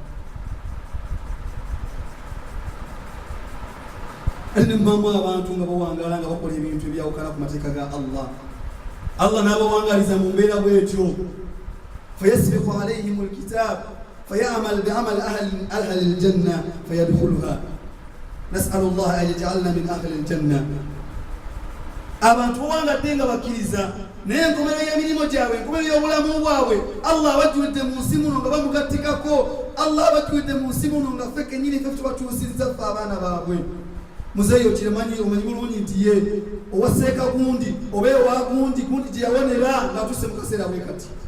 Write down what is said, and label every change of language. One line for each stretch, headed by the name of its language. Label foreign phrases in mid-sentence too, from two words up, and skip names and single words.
Ganda: ane mbamu abantu nga bawangala nga bakola ebintu ebyawukana ku mateeka ga Allah n'abawangaliza mu mbeera bwetyo
Arabic: فيسبق عليهم الكتاب فيعمل بعمل أهل الجنة فيدخلها نسأل الله أن يجعلنا من أهل الجنة
Ganda: abantu bawangadde nga bakkiriza naye enkomerero y'emirimu gyabwe enkomerero y'obulamu bwabwe Allah abajjulidde mu nsi muno nga bamugattikako Allah abajjulidde mu nsi muno nga ffe kennyini ffe tubatuusizza ffe abaana baabwe muzeeyi okiremanyi omanyi bulungi nti ye owaseeka gundi oba ewa gundi gye yawonera ng'atuuse mu kaseera bwe kati